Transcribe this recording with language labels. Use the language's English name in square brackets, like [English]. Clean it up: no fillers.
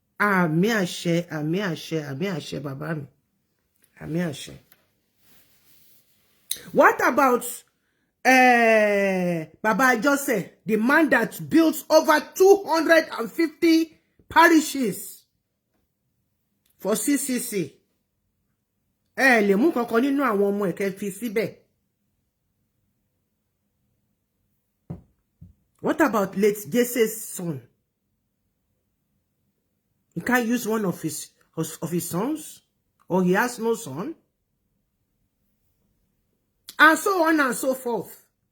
[Yoruba] Àmì àṣẹ, àmì àṣẹ, àmì àṣẹ bàbá mi. Àmì àṣẹ. [English] What about Baba Joseph, the man that built over 250 parishes for CCC? [Yoruba] Lè mú kankan nínú àwọn ọmọ ẹ̀ kẹ́ fi síbẹ̀. [English] What about late Jesse's son? You can't use one of his sons, or he has no son, and so on and so forth.